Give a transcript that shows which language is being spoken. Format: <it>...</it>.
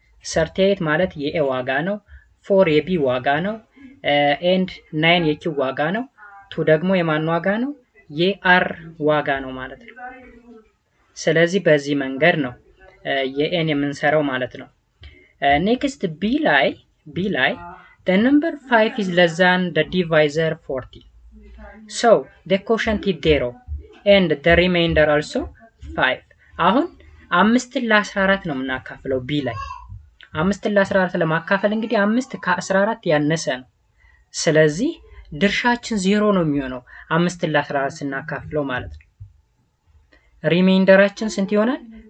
<am>38 ማለት የኤ ዋጋ ነው፣ 4 የቢ ዋጋ ነው and 9 የኪ ዋጋ ነው፣ 2 ደግሞ የማን ዋጋ ነው? የአር ዋጋ ነው ማለት ነው። ስለዚህ በዚህ መንገድ ነው የኤን የምንሰራው ማለት ነው። ኔክስት ቢ ላይ</am> <en>the number 5 is less than the divisor 40. So the quotient is 0 and the remainder also 5.</en> <am>አሁን 5 ለ14 ነው የምናካፍለው ቢ ላይ 5 ለ14 ለማካፈል እንግዲህ 5 ከ14 ያነሰ ነው። ስለዚህ ድርሻችን 0 ነው የሚሆነው 5 ለ14 ስናካፍለው ማለት ነው። ሪሜይንደራችን ስንት ይሆናል?</am>